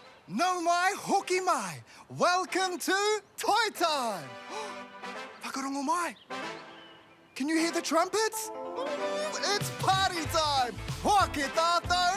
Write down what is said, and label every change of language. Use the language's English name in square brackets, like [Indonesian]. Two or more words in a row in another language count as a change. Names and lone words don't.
[Māori] No mai, hoki mai. [English] Welcome to Toy Time. [Māori] Whakarongo mai. [English] Can you hear the trumpets? It's party time. [Māori] Hoki tātou.